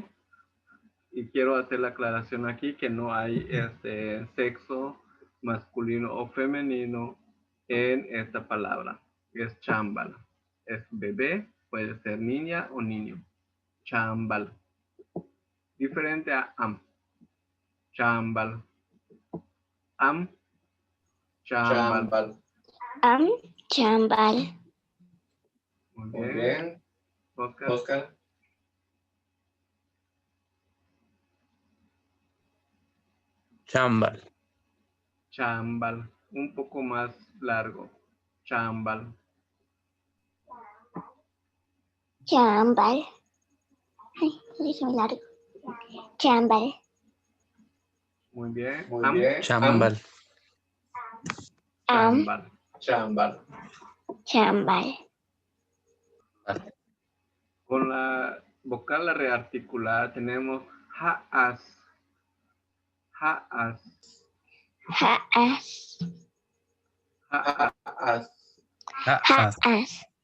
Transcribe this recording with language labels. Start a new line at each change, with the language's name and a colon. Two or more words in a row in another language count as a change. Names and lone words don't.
Spanish: Y quiero hacer la aclaración aquí que no hay sexo masculino o femenino en esta palabra. Es chambal. Es bebé, puede ser niña o niño. Chambal. Diferente a am.
Yucateco: Chambal. Am.
Spanish: Chambal.
Yucateco: Am. Chambal.
Spanish: Muy bien. Oscar. Chambal. Chambal. Un poco más largo. Chambal. Chambal. Ay, lo hice muy largo. Chambal. Muy bien. Chambal. Am. Chambal. Chambal. Con la vocal rearticulada tenemos jaas. Jaas. Jaas. Jaas. Jaas.